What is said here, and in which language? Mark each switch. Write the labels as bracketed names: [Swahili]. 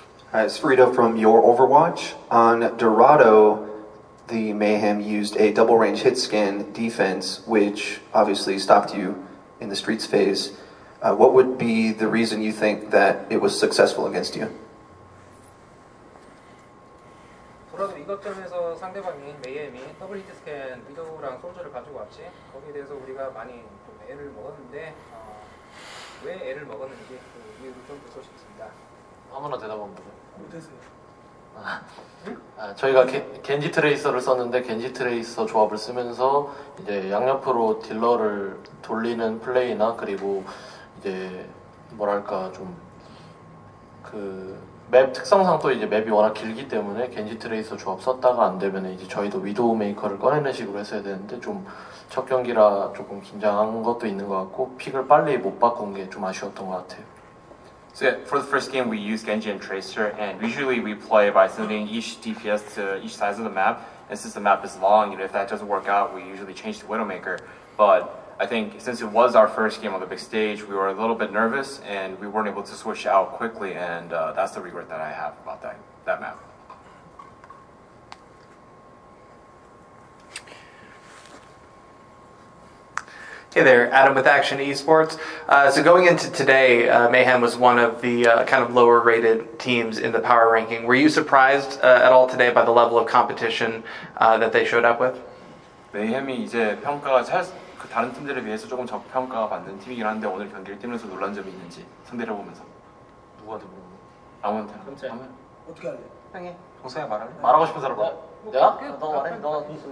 [English] Hi, it's Frito from Your Overwatch. On Dorado, the Mayhem used a double range hit scan defense, which obviously stopped you in the streets phase. What would be the reason you think that it was successful against you? [Korean] 도라도 이것점에서 상대방이 메이엠이 더블 히트 스캔 위도우랑 솔저를 가지고 왔지. 거기에 대해서 우리가 많이 좀 애를 먹었는데 왜 애를 먹었는지 그 이유를 좀 듣고 싶습니다. 아무나 대답하면 되죠. 저희가 겐지 트레이서를 썼는데 겐지 트레이서 조합을 쓰면서 이제 양옆으로 딜러를 돌리는 플레이나 그리고 이제 뭐랄까 좀 그 맵 특성상 또 이제 맵이 워낙 길기 때문에 겐지 트레이서 조합 썼다가 안 되면 이제 저희도 위도우 메이커를 꺼내는 식으로 했어야 되는데 좀 첫 경기라 조금 긴장한 것도 있는 것 같고 픽을 빨리 못 바꾼 게 좀 아쉬웠던 것 같아요. [English] So yeah, for the first game, we use Genji and Tracer, and usually we play by sending each DPS to each side of the map. And since the map is long, if that doesn't work out, we usually change to Widowmaker. But I think since it was our first game on the big stage, we were a little bit nervous, and we weren't able to switch out quickly, and that's the regret that I have about that map. Hey there, Adam with Akshon Esports. So going into today, Mayhem was one of the kind of lower rated teams in the power ranking. Were you surprised at all today by the level of competition that they showed up with? [Korean] 메이햄이 이제 평가가 그 다른 팀들에 비해서 조금 저평가가 받는 팀이긴 한데 오늘 경기를 뛰면서 놀란 점이 있는지 상대를 보면서 누구한테 물어보는 아무한테나 하면 어떻게 할래? 형이 동생이 말할래? 말하고 싶은 사람 말해. 내가? 너 말해. 너